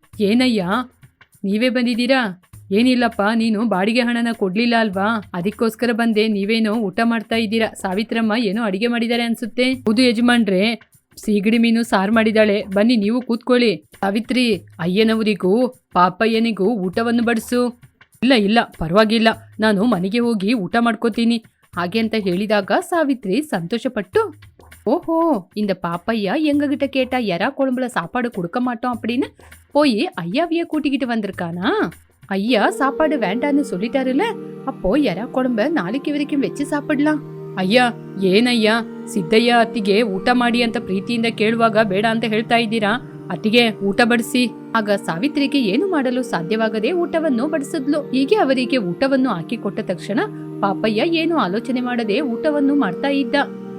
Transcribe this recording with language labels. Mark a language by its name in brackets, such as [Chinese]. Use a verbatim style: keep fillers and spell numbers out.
[Kannada] ಏನಯ್ಯ, ನೀವೇ ಬಂದಿದ್ದೀರಾ? ಏನಿಲ್ಲಪ್ಪ, ನೀನು ಬಾಡಿಗೆ ಹಣನ ಕೊಡಲಿಲ್ಲ ಅಲ್ವಾ, ಅದಕ್ಕೋಸ್ಕರ ಬಂದೆ. ನೀವೇನೋ ಊಟ ಮಾಡ್ತಾ ಇದ್ದೀರಾ? ಸಾವಿತ್ರಮ್ಮ ಏನೋ ಅಡಿಗೆ ಮಾಡಿದ್ದಾರೆ ಅನ್ಸುತ್ತೆ. ಹೌದು ಯಜಮಾನ್ರೆ, ಸೀಗಡಿ ಮೀನು ಸಾರು ಮಾಡಿದ್ದಾಳೆ, ಬನ್ನಿ ನೀವು ಕೂತ್ಕೊಳ್ಳಿ. ಸಾವಿತ್ರಿ, ಅಯ್ಯನವರಿಗೂ ಪಾಪಯ್ಯನಿಗೂ ಊಟವನ್ನು ಬಡಿಸು. ಇಲ್ಲ ಇಲ್ಲ, ಪರವಾಗಿಲ್ಲ, ನಾನು ಮನೆಗೆ ಹೋಗಿ ಊಟ ಮಾಡ್ಕೋತೀನಿ ಹಾಗೆ ಅಂತ ಹೇಳಿದಾಗ ಸಾವಿತ್ರಿ ಸಂತೋಷಪಟ್ಟು, [Tamil] ஓஹோ இந்த பாப்பையா எங்ககிட்ட கேட்டா எறா குழம்புல சாப்பாடு கொடுக்க மாட்டோம் அப்படின்னு போய் ஐயாவைய கூட்டிக்கிட்டு வந்திருக்கானா? ஐயா சாப்பாடு வேண்டான்னு சொல்லிட்டாருல, அப்போ எறா குழம்ப நாளைக்கு வரைக்கும் வச்சு சாப்பிடலாம். [Kannada] ಅಯ್ಯ ಏನಯ್ಯ, ಸಿದ್ದಯ್ಯ ಅತ್ತಿಗೆ ಊಟ ಮಾಡಿ ಅಂತ ಪ್ರೀತಿಯಿಂದ ಕೇಳುವಾಗ ಬೇಡ ಅಂತ ಹೇಳ್ತಾ ಇದ್ದೀರಾ? ಅತ್ತಿಗೆ ಊಟ ಬಡಿಸಿ. ಆಗ ಸಾವಿತ್ರಿಗೆ ಏನು ಮಾಡಲು ಸಾಧ್ಯವಾಗದೆ ಊಟವನ್ನು ಬಡಿಸಿದ್ಲು. ಹೀಗೆ ಅವರಿಗೆ ಊಟವನ್ನು ಹಾಕಿಕೊಟ್ಟ ತಕ್ಷಣ ಪಾಪಯ್ಯ ಏನು ಆಲೋಚನೆ ಮಾಡದೆ ಊಟವನ್ನು ಮಾಡ್ತಾ ಇದ್ದ.